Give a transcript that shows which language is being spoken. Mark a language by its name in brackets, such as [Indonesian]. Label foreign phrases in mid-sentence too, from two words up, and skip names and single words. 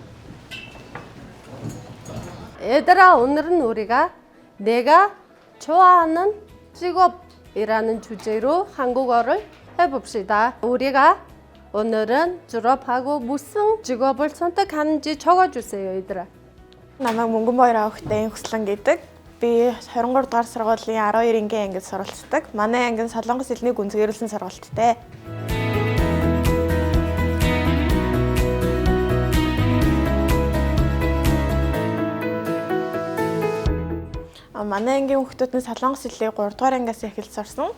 [Korean] 얘들아, 오늘은 우리가 내가 좋아하는 직업이라는 주제로 한국어를 해봅시다. 우리가 오늘은 졸업하고 무슨 직업을 선택하는지 적어주세요, 얘들아. [Mongolian] Намайг Мөнгөнбаяр охидын Хөслөн гэдэг. Би 23 дугаар сургуулийн 12-ийн ангид суралцдаг. Манай анги нь Солонгос хэлний гүнзгийрүүлсэн сургалттай. Манай ангийн хүүхдүүд нь Солонгос хэлийг 3 дугаар ангиас эхэлж сурсан.